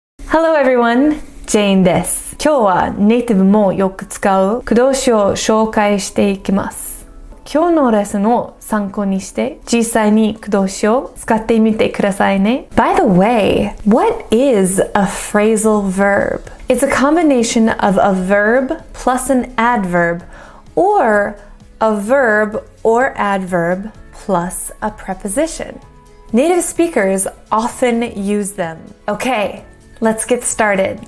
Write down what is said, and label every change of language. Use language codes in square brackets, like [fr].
[en] Hello everyone, Jane です。 [ja] 今日はネイティブもよく使う句動詞を紹介していきます。今日のレッスンを参考にして実際に句動詞を使ってみてくださいね。 [en] By the way, what is a phrasal verb? It's a combination of a verb plus an adverb or a verb or adverb plus a preposition. Native speakers often use them. Okay, let's get started.